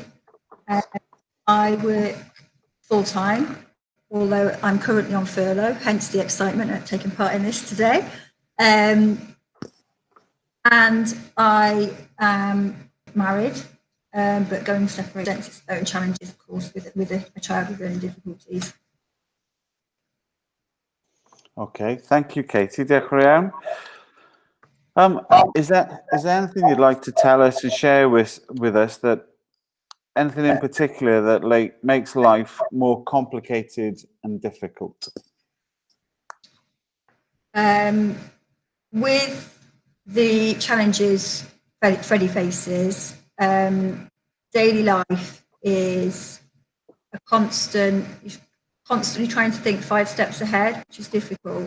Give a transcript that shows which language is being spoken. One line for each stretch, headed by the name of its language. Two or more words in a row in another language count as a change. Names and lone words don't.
English: I work full-time, although I'm currently on furlough, hence the excitement of taking part in this today. And I am married, but going separate presents its own challenges, of course, with a child with learning difficulties. Okay, thank you,
Welsh: Katie. Diolch yn iawn.
English: Is there anything you'd like to tell us and share with us, that anything in particular that makes life more complicated and difficult? With the challenges Freddie faces, daily life is a constantly trying to think 5 steps ahead, which is difficult.